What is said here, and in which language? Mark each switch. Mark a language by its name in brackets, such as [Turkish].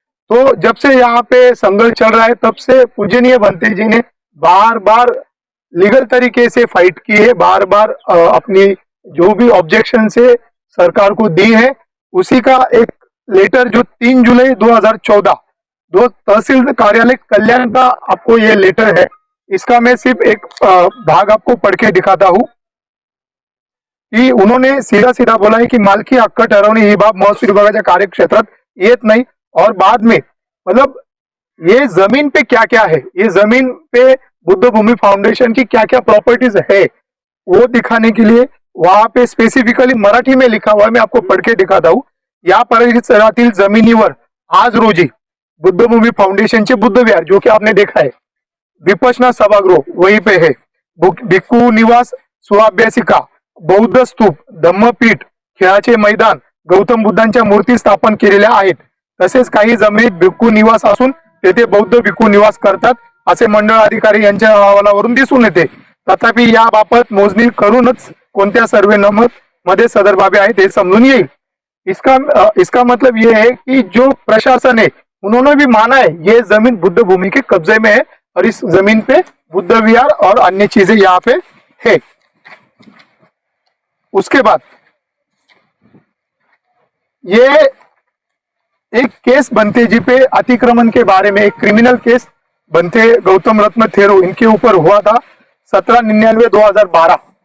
[Hindi] तो जब से यहाँ पे संघर्ष चल रहा है, तब से पूजनीय बंते जी ने बार बार लीगल तरीके से फाइट की है, बार बार अपनी जो भी ऑब्जेक्शन से सरकार को दी है, उसी का एक लेटर जो 3 जुलाई 2014 तहसील कार्यालय कल्याण का आपको ये लेटर है, इसका मैं सिर्फ एक भाग आपको पढ़ के दिखाता हूँ की उन्होंने सीधा सीधा बोला है की [Marathi] मालकी हक्क ठरवणे ही बाब महसूल विभागाच्या कार्यक्षेत्रात येत नाही। [Hindi] और बाद में मतलब ये जमीन पे क्या क्या है, ये जमीन पे बुद्ध भूमि फाउंडेशन की क्या क्या प्रॉपर्टीज है, वो दिखाने के लिए वहां पे स्पेसिफिकली मराठी में लिखा हुआ है, मैं आपको पढ़ के दिखाता हूँ। [Marathi] या परिसरातील जमिनीवर आज रोजी बुद्ध भूमि फाउंडेशनचे बुद्ध विहार, [Hindi] जो कि आपने देखा है, [Marathi] विपश्यना सभागृह वहीं पे है, भिक्खू निवास, सुअभ्यासिका, बौद्ध स्तूप, धम्मपीठ, खेळाचे मैदान, गौतम बुद्धांच्या मूर्ती स्थापन केलेल्या आहेत। तसेच काही जमिनीत भिक्खू निवास असून तेथे बौद्ध भिक्खू निवास करतात असे मंडळ अधिकारी यांच्या अहवालावरून दिसून येते। तथापि याबाबत मोजणी करूनच कोणत्या सर्वे नंबर मध्ये सदर बाबी आहेत हे समजून येईल। [Hindi] इसका मतलब ये है कि जो प्रशासन है उन्होंने भी माना है ये जमीन बुद्ध भूमि के कब्जे में है और इस जमीन पे बुद्ध विहार और अन्य चीजें यहाँ पे है। उसके बाद ये एक केस बंते जी पे अतिक्रमण के बारे में, एक क्रिमिनल केस बंते गौतम रत्न थेरो इनके ऊपर हुआ था 1799-2012।